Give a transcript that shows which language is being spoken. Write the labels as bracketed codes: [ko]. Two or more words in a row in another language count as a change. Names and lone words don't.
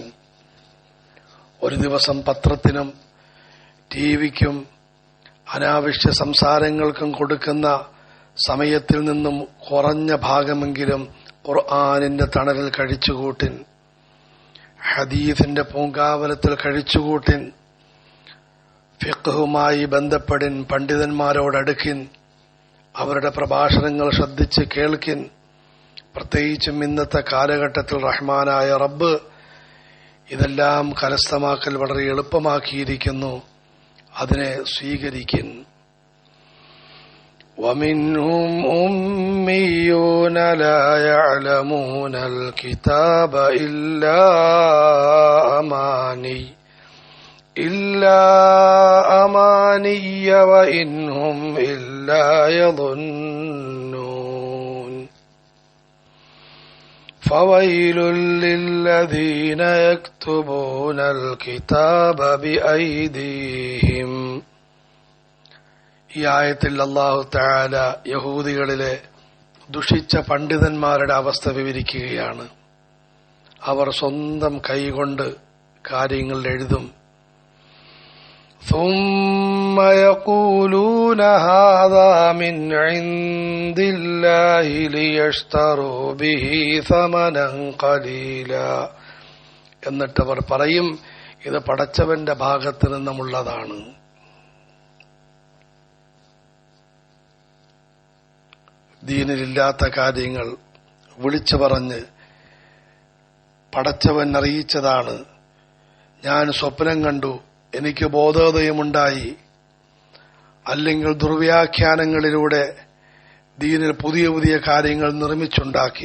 [ml] ഒരു ദിവസം പത്രത്തിനും ടിവിക്കും അനാവശ്യ സംസാരങ്ങൾക്കും കൊടുക്കുന്ന സമയത്തിൽ നിന്നും കുറഞ്ഞ ഭാഗമെങ്കിലും ഖുർആനിന്റെ തണലിൽ കഴിച്ചുകൂട്ടിൻ, ഹദീസിന്റെ പൂങ്കാവനത്തിൽ കഴിച്ചുകൂട്ടിൻ, ഫിഖ്ഹുമായി ബന്ധപ്പെടിൻ, പണ്ഡിതന്മാരോടടുക്കിൻ, അവരുടെ പ്രഭാഷണങ്ങൾ ശ്രദ്ധിച്ച് കേൾക്കിൻ. പ്രത്യേകിച്ചും ഇന്നത്തെ കാലഘട്ടത്തിൽ റഹ്മാനായ റബ്ബ് ഇതെല്ലാം കരസ്ഥമാക്കൽ വളരെ എളുപ്പമാക്കിയിരിക്കുന്നു. അതിനെ സ്വീകരിക്കും. [ar] ومنهم أميون لا يعلمون الكتاب إلا أماني وإن هم إلا يظنون فويل للذين يكتبون الكتاب بأيديهم. [ml] ഈ ആയത്തിൽ [ar] الله تعالى [ml] യഹൂദികളിലെ ദുഷിച്ച പണ്ഡിതന്മാരുടെ അവസ്ഥ വിവരിക്കുകയാണ്. അവർ സ്വന്തം കൈകൊണ്ട് കാര്യങ്ങൾ എഴുതും. [ar] ثم يقولون هذا من عند الله ليشتروا به ثمنا قليلا. [ml] എന്നിട്ടവർ പറയും, ഇത് പടച്ചവന്റെ ഭാഗത്ത് നിന്നുമുള്ളതാണ്. ദീനിലില്ലാത്ത കാര്യങ്ങൾ വിളിച്ചു പറഞ്ഞ് പടച്ചവൻ അറിയിച്ചതാണ്, ഞാൻ സ്വപ്നം കണ്ടു, എനിക്ക് ബോധോദയമുണ്ടായി, അല്ലെങ്കിൽ ദുർവ്യാഖ്യാനങ്ങളിലൂടെ ദീനിൽ പുതിയ പുതിയ കാര്യങ്ങൾ നിർമ്മിച്ചുണ്ടാക്കി.